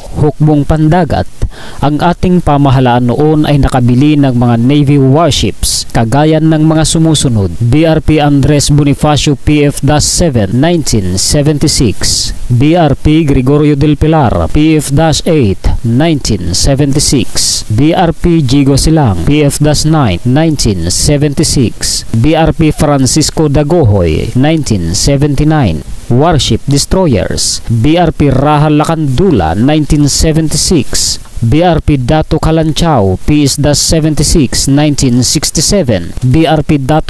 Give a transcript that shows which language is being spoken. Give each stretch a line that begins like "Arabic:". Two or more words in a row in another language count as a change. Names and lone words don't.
Filipino: Hukbong pandagat, ang ating pamahalaan noon ay nakabili ng mga
English: Navy warships
Filipino: kagaya ng mga sumusunod: BRP Andres Bonifacio PF-7 1976, BRP Gregorio del Pilar PF-8 1976, BRP Gigo Silang PF-9 1976, BRP Francisco Dagohoy 1979.
English: Warship Destroyers: BRP Raha Lacandula 1976, BRP Dato Kalanchaw PS-76 1967, BRP Dato